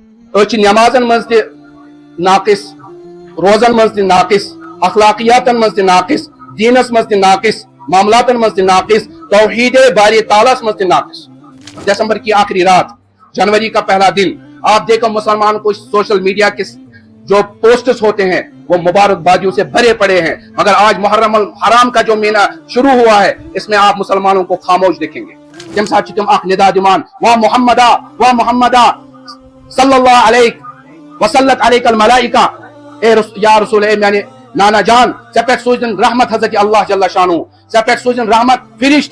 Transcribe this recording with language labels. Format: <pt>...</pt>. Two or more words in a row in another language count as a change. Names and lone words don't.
<ks>نمازن مز تہ ناقص، روزن مز تہ ناقص، اخلاقیاتن مز تہ ناقص، دینس مز تہ ناقص، معاملاتن مز تہ ناقص، توحید باری تعالیٰ مز تہ ناقص۔</ks> <ur>دسمبر کی آخری رات، جنوری کا پہلا دن، آپ دیکھو مسلمان کو</ur> <en>social media</en> <ur>کے جو پوسٹس ہوتے ہیں وہ مبارکبادیوں سے بھرے پڑے ہیں، مگر آج محرم الحرام کا جو مہینہ شروع ہوا ہے اس میں آپ مسلمانوں کو خاموش دیکھیں گے۔</ur> <ks>تم ساتھ تم اخ ندا دمان</ks> <ar>وا محمدہ صلی اللہ علیہ وسلت علیک الملائکہ،</ar> <ks>اے یا رسول، اے میانے نانا جان، ژے پٮ۪ٹھ سوزن رحمت حضرت اللہ جل شانہ، ژے پٮ۪ٹھ سوزن رحمت فرشت۔</ks>